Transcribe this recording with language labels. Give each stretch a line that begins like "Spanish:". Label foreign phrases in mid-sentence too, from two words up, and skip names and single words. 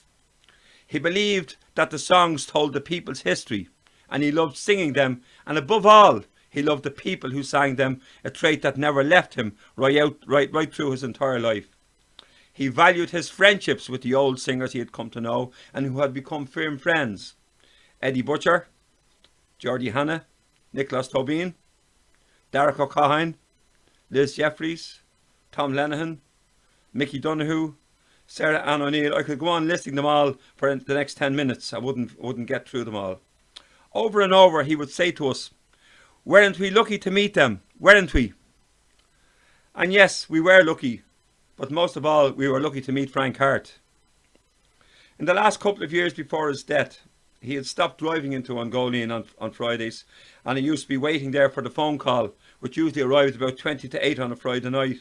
English: He believed that the songs told the people's history, and he loved singing them, and above all, he loved the people who sang them, a trait that never left him right through his entire life. He valued his friendships with the old singers he had come to know and who had become firm friends. Eddie Butcher, Geordie Hanna, Nicholas Tobin, Derek O'Cahan, Liz Jeffries, Tom Lenihan, Mickey Donoghue, Sarah Ann O'Neill. I could go on listing them all for the next 10 minutes. I wouldn't get through them all. Over and over he would say to us, "Weren't we lucky to meet them? Weren't we?" And yes, we were lucky, but most of all we were lucky to meet Frank Harte. In the last couple of years before his death, he had stopped driving into Ungolian on Fridays, and he used to be waiting there for the phone call, which usually arrived about 20 to 8 on a Friday night.